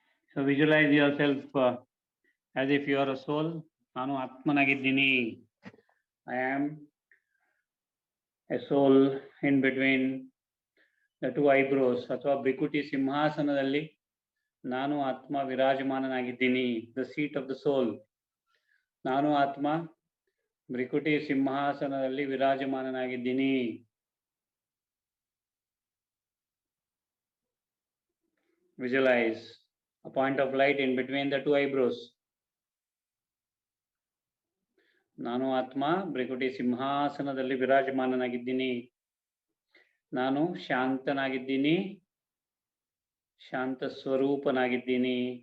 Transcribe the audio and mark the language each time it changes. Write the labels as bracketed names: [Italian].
[English] So visualize yourself as if you are a soul. [Kannada] ನಾನು ಆತ್ಮನಾಗಿದ್ದೀನಿ. [English] I am a soul in between the two eyebrows. [Kannada] ಅಥವಾ ಭೃಕುಟಿ ಸಿಂಹಾಸನದಲ್ಲಿ ನಾನು ಆತ್ಮ ವಿರಾಜಮಾನನಾಗಿದ್ದೀನಿ. [English] The seat of the soul. [Kannada] ನಾನು ಆತ್ಮ ಭೃಕುಟಿ ಸಿಂಹಾಸನದಲ್ಲಿ ವಿರಾಜಮಾನನಾಗಿದ್ದೀನಿ. [English] Visualize a point of light in between the two eyebrows. [Kannada] ನಾನು ಆತ್ಮ ಭೃಕುಟಿ ಸಿಂಹಾಸನದಲ್ಲಿ ವಿರಾಜಮಾನನಾಗಿದ್ದೀನಿ. ನಾನು ಶಾಂತನಾಗಿದ್ದೀನಿ, ಶಾಂತ ಸ್ವರೂಪನಾಗಿದ್ದೀನಿ.